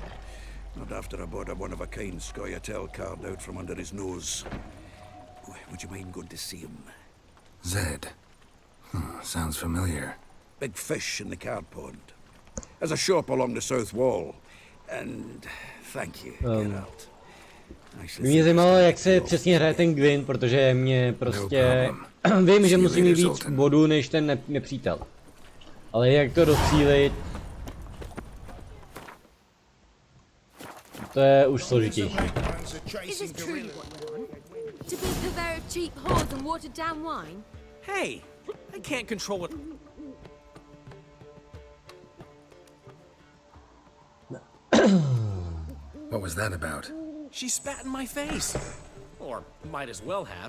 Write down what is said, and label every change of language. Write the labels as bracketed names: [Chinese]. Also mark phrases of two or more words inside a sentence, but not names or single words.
[English] Not after I bought a one-of-a-kind Scoia'tael card out from under his nose. Would you mind going to see him? Zed. Sounds familiar. Big fish in the card pond. Has a shop along the south wall. And thank you, Gerald. [Czech] Mě zajímalo, jak se přesně hraje ten Gwyn, protože mě prostě... Vím, že musím mít víc bodů než ten nepřítel. Ale jak to docílit... To je už složitější. [English] Is this truly what you want? To be a purveyor of cheap whores and watered down wine? Hey, I can't control what. What was that about? She spat in my face. Or might as well have.